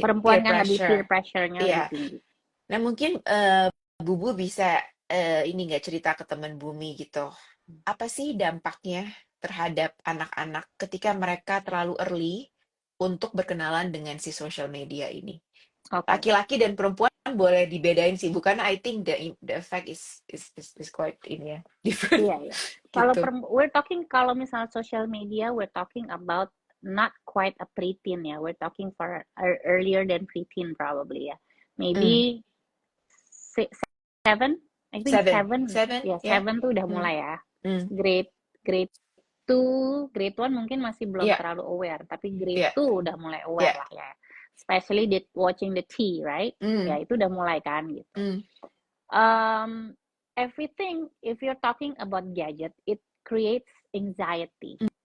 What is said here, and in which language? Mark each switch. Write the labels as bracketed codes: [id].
[id] perempuan kan lebih peer pressure-nya lebih tinggi. Nah mungkin Bu bisa ini nggak cerita ke teman bumi gitu. Apa sih dampaknya terhadap anak-anak ketika mereka terlalu early untuk berkenalan dengan si social media ini? Laki-laki dan perempuan boleh dibedain sih, bukan? [en] I think the effect is quite [id] ini ya, [en] different. [id] Iya. Kalau kalau misalnya [en] social media, we're talking about not quite a preteen ya. We're talking for earlier than preteen probably ya. Maybe 7. I think 7. [id] Ya, 7 tuh udah mulai ya. Grade 2, grade 1 mungkin masih belum terlalu aware, tapi grade 2 udah mulai aware lah ya. [en] Especially watching the T, right? [id] Ya, itu udah mulai kan gitu. [en] Everything, if you're talking about gadget, it creates anxiety.